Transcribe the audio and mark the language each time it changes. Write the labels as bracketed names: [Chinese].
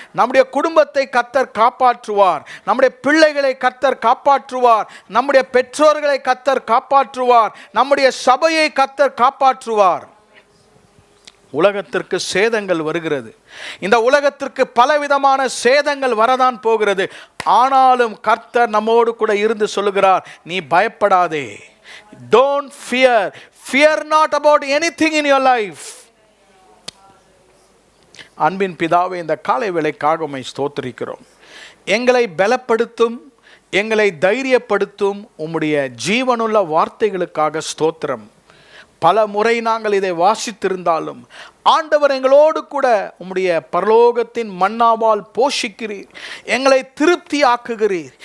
[Tamil] நம்முடைய குடும்பத்தை கர்த்தர் காப்பாற்றுவார், நம்முடைய பிள்ளைகளை கர்த்தர் காப்பாற்றுவார், நம்முடைய பெற்றோர்களை கர்த்தர் காப்பாற்றுவார், நம்முடைய சபையை கர்த்தர் காப்பாற்றுவார். உலகத்திற்கு சேதங்கள் வருகிறது, இந்த உலகத்திற்கு பலவிதமான சேதங்கள் வரதான் போகிறது. ஆனாலும் கர்த்தர் நம்மோடு கூட இருந்து சொல்லுகிறார், நீ பயப்படாதே. [English] Don't fear. Fear not about anything in your life. [Tamil] அன்பின் பிதாவே, இந்த காலை வேளைக்காக உம்மை ஸ்தோத்திரிக்கிறோம். எங்களை பலப்படுத்தும், எங்களை தைரியப்படுத்தும் உம்முடைய ஜீவனுள்ள வார்த்தைகளுக்காக ஸ்தோத்திரம். பல முறை நாங்கள் இதை வாசித்திருந்தாலும் ஆண்டவர் எங்களோடு கூட உம்முடைய பரலோகத்தின் மன்னாவால் போஷிக்கிறீர், எங்களை திருப்தி ஆக்குகிறீர்.